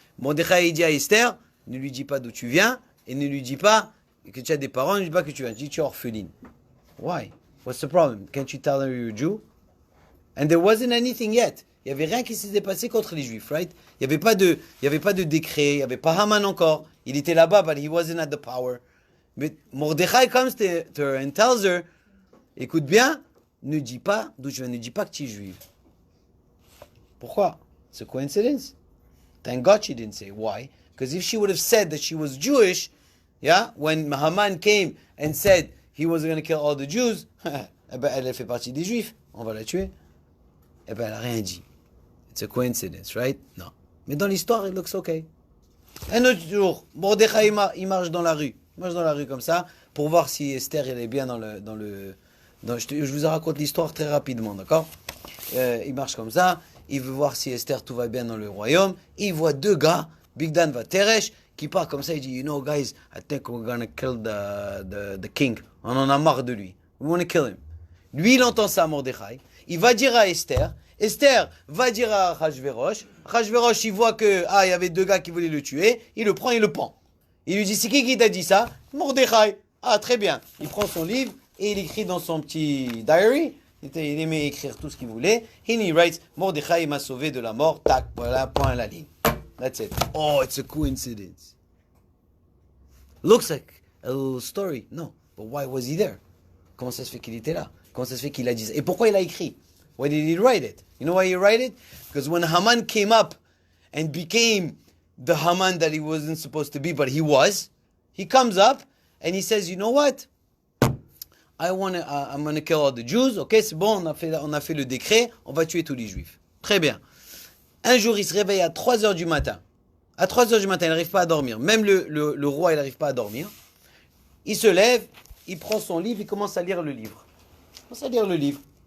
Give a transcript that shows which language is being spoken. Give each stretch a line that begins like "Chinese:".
French: Mordechai dit à Esther, ne lui dis pas d'où tu viens et ne lui dis pas que tu as des parents, ne lui dis pas que tu viens. Dis que tu es orpheline.
English: Why? What's the problem? Can't you tell her you're a Jew? And there wasn't anything yet.
French: Il n'y avait rien qui s'était passé contre les Juifs,
English: right?
French: Il n'y avait pas de décret, il n'y avait pas Haman encore. Il était là-bas,
English: but he wasn't at the power.
French: Mais Mordechai
English: comes to her and tells her,
French: écoute bien, ne dis pas d'où je viens, ne dis pas que tu es juive. Pourquoi?
English: It's a coincidence. Thank God she didn't say. Why? Because if she would have said that she was Jewish, yeah, when Haman came and said he was going to kill all the Jews,
French: eh ben, elle fait partie des Juifs, on va la tuer. Eh ben, elle n'a rien dit.
English: It's a coincidence, right?
French: Non. Mais dans l'histoire,
English: it looks okay.
French: Un autre jour, Mordechai, il marche dans la rue. Il marche dans la rue comme ça, pour voir si Esther, elle est bien je vous raconte l'histoire très rapidement, d'accord? Il marche comme ça, il veut voir si Esther, tout va bien dans le royaume. Il voit deux gars, Bigdan va Teresh, qui part comme ça, il dit,
English: you know, guys, I think we're gonna kill the king.
French: On en a marre de lui.
English: We want to kill him.
French: Lui, il entend ça à Mordechai. Il va dire à Esther. Esther va dire à Achashverosh. Achashverosh, il voit que, il y avait deux gars qui voulaient le tuer. Il le prend, il le pend. Il lui dit, c'est qui t'a dit ça? Mordechai. Ah, très bien. Il prend son livre et il écrit dans son petit diary Il aimait écrire tout ce qu'il voulait.
English: And he writes,
French: Mordechai m'a sauvé de la mort. Tac, voilà, point à la ligne.
English: That's it. Oh, it's a coincidence. Looks like a little story. No, but why was he there?
French: Comment ça se fait qu'il était là? Comment ça se fait qu'il a dit ça? Et pourquoi il a écrit?
English: Why did he write it? You know why he write it? Because when Haman came up and became the Haman that he wasn't supposed to be, but he was, he comes up and he says, you know what? I'm going to kill all the Jews.
French: Ok, c'est bon, on a fait le décret, on va tuer tous les Juifs. Très bien. Un jour, il se réveille à 3 heures du matin. À 3 heures du matin, il n'arrive pas à dormir. Même le roi, il n'arrive pas à dormir. Il se lève, il prend son livre, il commence à lire le livre. Il commence à lire le livre.